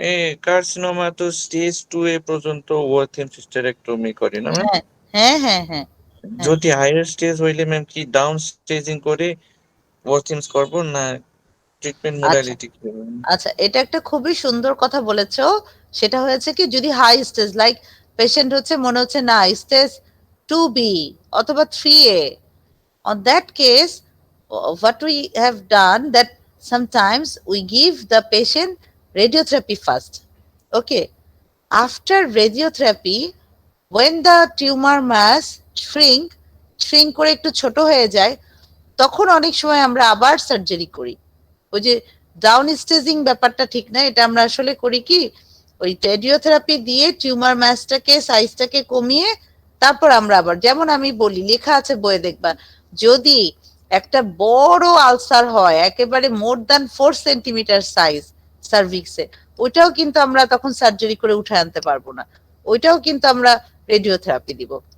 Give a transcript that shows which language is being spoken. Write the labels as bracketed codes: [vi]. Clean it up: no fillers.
[bn] এই কার্সিনোমা তো স্টেজ 2 এ পর্যন্ত ওয়ার্থিম সিস্টেরেক্টমি করে না ম্যাম? হ্যাঁ হ্যাঁ হ্যাঁ। যদি হায়ার স্টেজ হইলে ম্যাম কি ডাউন স্টেজিং করে ওয়ার্থিমস করব না ট্রিটমেন্ট মোডালিটি কি হবে? আচ্ছা, এটা একটা খুবই সুন্দর কথা বলেছো। সেটা হয়েছে কি, যদি হাই স্টেজ লাইক পেশেন্ট হচ্ছে মনে হচ্ছে না স্টেজ 2B অথবা 3A, [en] on that case what we have done that sometimes we give the patient radiotherapy first. Okay, after radiotherapy when the tumor mass shrink [bn] করে একটু ছোট হয়ে যায়, তখন অনেক সময় আমরা আবার সার্জারি করি। ওই যে ডাউন স্টেজিং ব্যাপারটা ঠিক না, এটা আমরা আসলে করি কি, ওই রেডিওথেরাপি দিয়ে টিউমার ম্যাসটাকে সাইজটাকে কমিয়ে তারপর আমরা আবার, যেমন আমি বলি, লেখা আছে বইয়ে দেখবা, যদি একটা বড় আলসার হয় একেবারে মোর দ্যান 4 সেন্টিমিটার সাইজ সার্ভিক্সে, ওইটাও কিন্তু আমরা তখন সার্জারি করে উঠে আনতে পারবো না, ওইটাও কিন্তু আমরা রেডিওথেরাপি দিব।